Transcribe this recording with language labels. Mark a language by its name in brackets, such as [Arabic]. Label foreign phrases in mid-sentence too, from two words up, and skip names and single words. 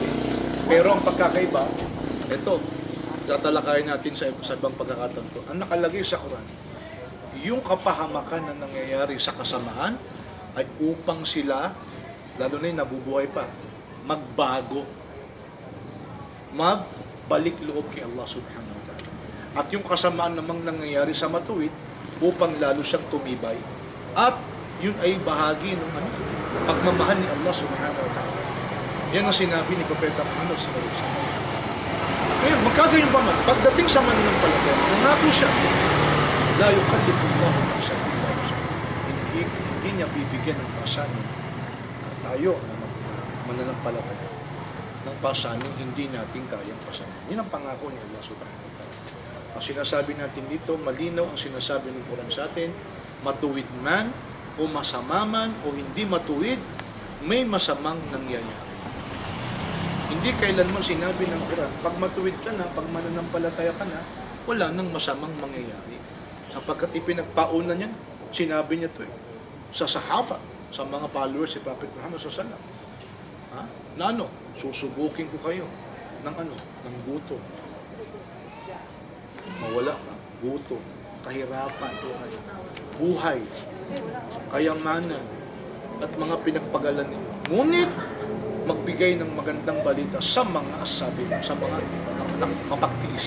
[Filipino] Pero ang pagkakaiba, ito, tatalakayin natin sa ibang pagkakataon to. Ang nakalagay sa Quran, yung kapahamakan na nangyayari sa kasamaan ay upang sila, lalo na yung nabubuhay pa, magbago, magbalik loob kay [Arabic] الله سبحانه وتعالى. [Filipino] At yung kasamaan namang nangyayari sa matuwid, upang lalo siyang tumibay. At yun ay bahagi ng pagmamahal ni [Arabic] الله سبحانه وتعالى. [Filipino] Yan ang sinabi ni Propeta Muhammad [Arabic] صلى الله عليه وسلم. [Filipino] Ngayon, magkagayon pa man, pagdating sa mananampalataya, nangako siya, [Arabic] لا يكلف الله نفسا إلا وسعها. [Filipino] Hindi niya bibigyan ng pasanin tayo na mananampalataya ng pasanin hindi natin kayang pasanin. Yan ang pangako ni [Arabic] الله سبحانه وتعالى. [Filipino] Ang sinasabi natin dito, malinaw ang sinasabi ng Quran sa atin, matuwid man o masama man o hindi matuwid, may masamang nangyayari. Hindi kailanman sinabi ng Quran, pag matuwid ka na, pag mananampalataya ka na, wala nang masamang mangyayari. Sapagkat ipinagpauna niyan, sinabi niya ito eh, sa sahaba, sa mga followers si Prophet Muhammad [Arabic] صلى الله عليه وسلم. [Filipino] Na ano, susubukin ko kayo ng ano, ng gutom. Mawala ka, gutom, kahirapan, buhay, kayamanan, at mga pinagpagalan ninyo. Ngunit, magbigay ng magandang balita sa mga sabi mo, sa mga mapagtiis.